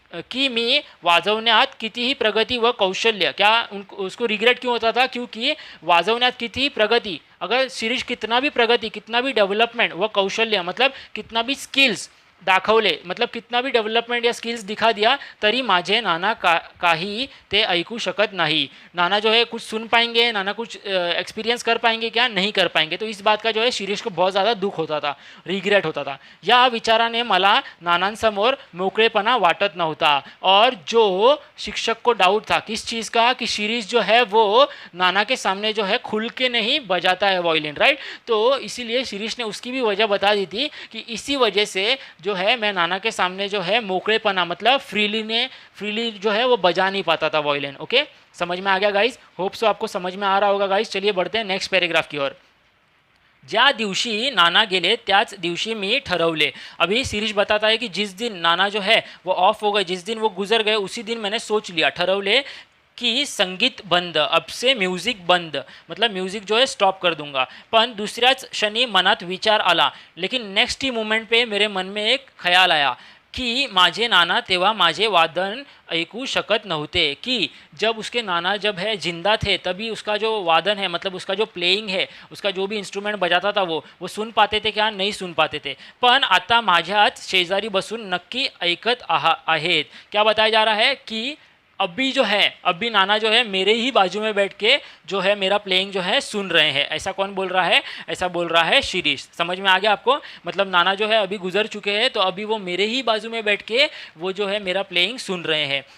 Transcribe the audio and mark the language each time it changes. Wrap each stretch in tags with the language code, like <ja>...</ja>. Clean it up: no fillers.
<mr>की मी वाजवण्यात कितीही प्रगती व कौशल्य,</mr> <hi>क्या उसको रिग्रेट क्यों होता था, क्योंकि वाजवण्यात कितीही प्रगति, अगर शिरीष कितना भी प्रगति, कितना भी डेवलपमेंट व कौशल्य मतलब कितना भी स्किल्स दाखवले, मतलब कितना भी डेव्हलपमेंट या स्किल्स दिखा दिया,</hi> <mr>तरी माझे नाना काही ते ऐकू शकत नहीं।</mr> <hi>नाना जो है कुछ सुन पाएंगे, नाना कुछ एक्सपीरियंस कर पाएंगे क्या, नहीं कर पाएंगे। तो इस बात का जो है शिरीष को बहुत ज़्यादा दुख होता था, रिग्रेट होता था।</hi> <mr>या विचाराने मला नानांसमोर मोकळेपणा वाटत नव्हता।</mr> <hi>और जो शिक्षक को डाउट था किस चीज़ का, कि शिरीष जो है वो नाना के सामने जो है खुल के नहीं बजाता है वायलिन, राइट। तो इसीलिए शिरीष ने उसकी भी वजह बता दी थी कि इसी वजह से जो है मैं नाना के सामने जो है मोकड़ेपना मतलब फ्रीली जो है वो बजा नहीं पाता था वायलिन। ओके, समझ में आ गया गाइज? होप सो आपको समझ में आ रहा होगा गाइज। चलिए बढ़ते हैं नेक्स्ट पैराग्राफ की ओर।</hi> <mr>ज्या दिवशी नाना गेले त्याच दिवशी मी ठरवले।</mr> <hi>अभी शिरीष बताता है कि जिस दिन नाना जो है वो ऑफ हो गए, जिस दिन वो गुजर गए, उसी दिन मैंने सोच लिया, ठरवले कि संगीत बंद, अब से म्यूज़िक बंद, मतलब म्यूज़िक जो है स्टॉप कर दूंगा।</hi> <mr>पण दुसऱ्याच क्षणी मनात विचार आला,</mr> <hi>लेकिन नेक्स्ट ही मोमेंट पे मेरे मन में एक ख्याल आया कि</hi> <mr>माझे नाना तेव्हा माझे वादन ऐकू शकत नव्हते,</mr> <hi>कि जब उसके नाना जब है जिंदा थे तभी उसका जो वादन है, मतलब उसका जो प्लेइंग है, उसका जो भी इंस्ट्रूमेंट बजाता था वो सुन पाते थे क्या, नहीं सुन पाते थे।</hi> <mr>पण आता माझ्याच शेजारी बसून नक्की ऐकत आहेत।</mr> <hi>क्या बताया जा रहा है कि अभी जो है, अभी नाना जो है मेरे ही बाजू में बैठ के जो है मेरा प्लेइंग जो है सुन रहे हैं। ऐसा कौन बोल रहा है? ऐसा बोल रहा है शिरीष। समझ में आ गया आपको? मतलब नाना जो है अभी गुजर चुके हैं, तो अभी वो मेरे ही बाजू में बैठ के वो जो है मेरा प्लेइंग सुन रहे हैं।</hi>